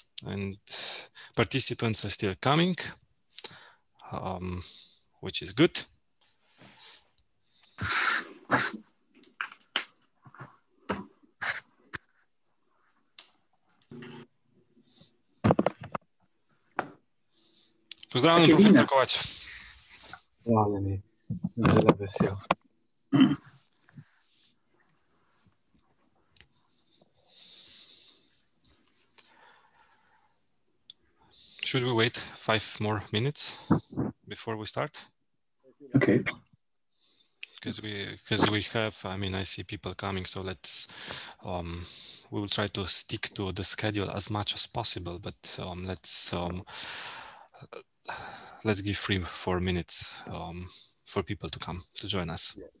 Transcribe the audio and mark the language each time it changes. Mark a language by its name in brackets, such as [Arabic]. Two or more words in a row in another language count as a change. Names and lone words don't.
[English] and participants are still coming, which is good. [Slovenian] Pozdravljam, profesor Kovač. Pozdravljeni, zelo vesel. [English] Should we wait 5 more minutes before we start? Okay. Because we have, I mean, I see people coming, so let's, we will try to stick to the schedule as much as possible, but let's give 3-4 minutes for people to come to join us.